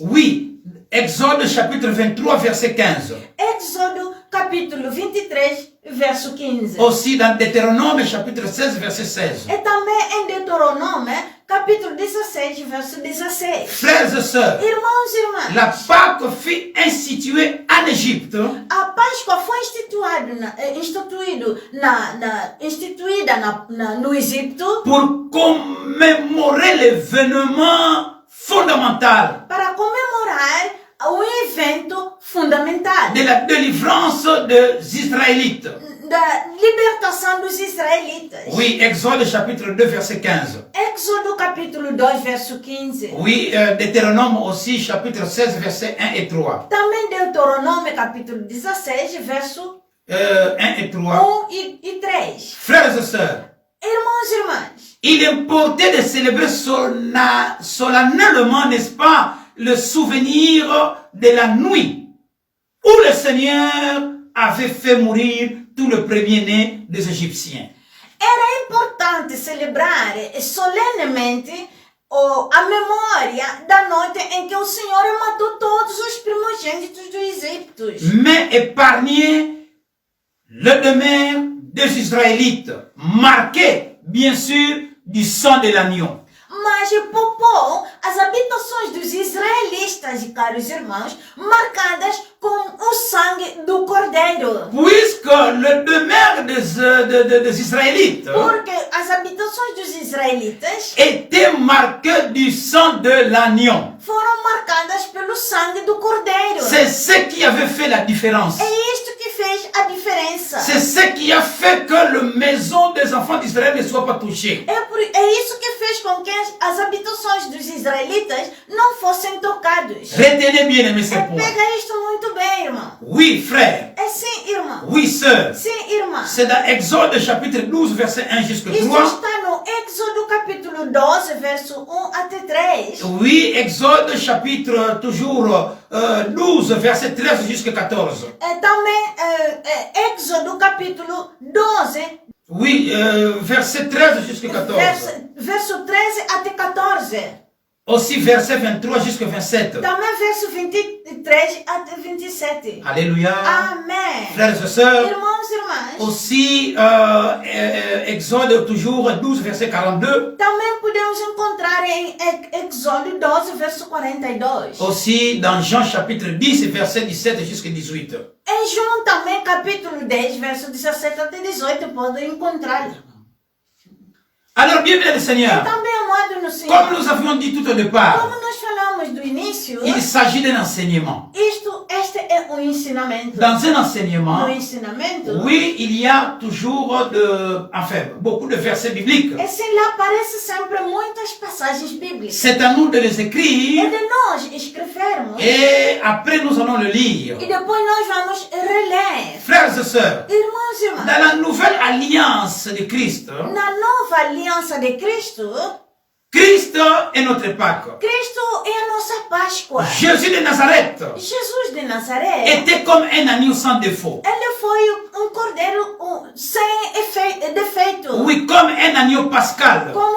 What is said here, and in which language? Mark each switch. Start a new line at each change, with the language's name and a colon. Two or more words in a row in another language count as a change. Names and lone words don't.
French: Oui, Exode chapitre 23, verset 15.
Portuguese: Êxodo capítulo 23, verso 15.
French: Aussi dans Deutéronome chapitre 16, verset 16.
Portuguese: E também em Deuteronômio, capítulo 16, verso 16.
French: Frères et sœurs,
Portuguese: Irmãos e irmãs,
French: la Pâque fut instituée en Égypte
Portuguese: a Páscoa foi instituída no Egito
French: pour commémorer l'événement fondamental
Portuguese: para comemorar um evento fundamental
French: de la délivrance des Israélites.
Portuguese: da libertação dos israelitas.
French: Oui, Exode chapitre 2, verset 15.
Portuguese: Êxodo capítulo 2, verso 15.
French: Oui, Deutéronome aussi chapitre 16, verset 1 et 3.
Portuguese: Também Deuteronômio capítulo 16, verso
French: 1 et 3.
Portuguese: 1 e 3.
French: Frères et sœurs,
Portuguese: Irmãos e irmãs,
French: il importait de célébrer solennellement, n'est-ce pas, le souvenir de la nuit où le Seigneur avait fait mourir tout le premier-né des Égyptiens.
Portuguese: era importante celebrar solenemente a memória da noite em que o Senhor matou todos os primogênitos do Egito.
French: Mais épargner le demeure des Israélites, marqué bien sûr du sang de l'agneau.
Portuguese: Mas poupou as habitações dos israelitas, caros irmãos, marcadas com o sangue do cordeiro.
French: Puisque le demeure des Israélites
Portuguese: Porque as habitações dos israelitas
French: était marqué du sang de l'agneau.
Portuguese: foram marcadas pelo sangue do cordeiro.
French: C'est ce qui avait fait la différence.
Portuguese: É isto que fez a diferença.
French: C'est ce qui a fait que la maison des enfants d'Israël ne soit pas touchée.
Portuguese: É isso que fez com que as habitações dos israelitas não fossem tocados.
French: Retenez bien aimé ce point.
Portuguese: Pega isto muito bem, irmão.
French: Oui, frère.
Portuguese: É sim, irmão.
French: Oui, sœur.
Portuguese: Sim, irmã.
French: C'est dans Exode chapitre 12, verset 1 jusqu'à
Portuguese: Isto
French: 3.
Portuguese: está no Êxodo capítulo 12, verso 1 até 3.
French: Oui, Exode chapitre toujours 12, verset 13 jusqu'à 14.
Portuguese: Também Êxodo capítulo 12,
French: Oui, verset 13 jusqu'à 14.
Portuguese: verso 13 até 14.
French: Aussi verset 23 jusqu'à 27.
Portuguese: Também verso 23 até 27.
French: Alléluia.
Portuguese: Amém.
French: Frères et sœurs.
Portuguese: Irmãos e irmãs,
French: Aussi Exode toujours 12, verset 42.
Portuguese: também podemos encontrar em Êxodo 12, verso 42.
French: Aussi dans Jean chapitre 10, verset 17 jusqu'à 18.
Portuguese: Em João também, capítulo 10, verso 17 até 18, podem encontrar.
French: Alors, bienvenue le Seigneur.
Portuguese: Também, amado no Senhor,
French: Comme nous avions dit tout au départ,
Portuguese: como nós falamos do início,
French: il s'agit d'un enseignement.
Portuguese: este é um ensinamento.
French: Dans un enseignement,
Portuguese: No ensinamento,
French: oui, il y a toujours beaucoup de versets bibliques.
Portuguese: esse lá aparece sempre muitas passagens bíblicas.
French: C'est à nous de les
Portuguese: É
French: écrire
Portuguese: de nós escrevermos
French: et après nous allons le lire.
Portuguese: e depois nós vamos reler.
French: Frères et sœurs,
Portuguese: Irmãos e irmãs,
French: dans la nouvelle alliance de Christ,
Portuguese: na nova aliança de Cristo,
French: Christ est notre Pâque.
Portuguese: Cristo é a nossa Páscoa.
French: Jésus de Nazareth
Portuguese: Jesus de Nazaré,
French: était comme un agneau sans défaut.
Portuguese: ele foi cordeiro sem defeito.
French: Oui, comme un agneau pascal.